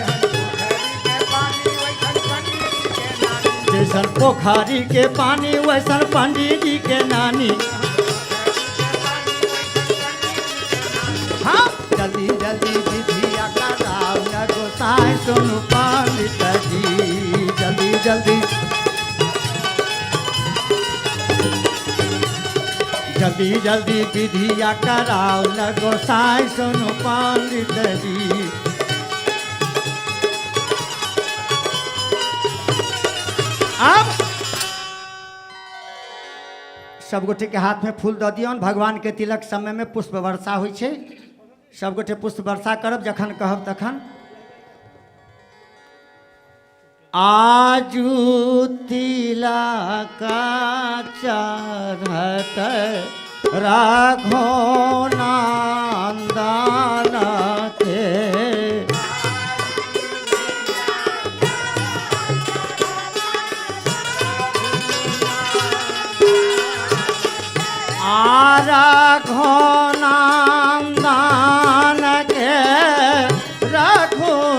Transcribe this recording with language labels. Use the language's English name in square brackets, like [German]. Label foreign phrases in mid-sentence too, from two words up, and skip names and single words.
[Maithili] जैसन पोखरी के पानी वैसन पंडित जी के नानी हाँ जल्दी जल्दी विधिया कराओ न गोसाई सुनु पंडित जी जल्दी जल्दी जल्दी जल्दी विधिया कराओ न गोसाई सुनु पंडित जी अब सब गोटे के हाथ में फूल दऽ दियौन भगवान के तिलक समय में पुष्प वर्षा होइ छै सब गोटे पुष्प वर्षा करब जखन कहब तखन आजू तिलक चढ़त राघो नंदन के राघो नंदन के राघो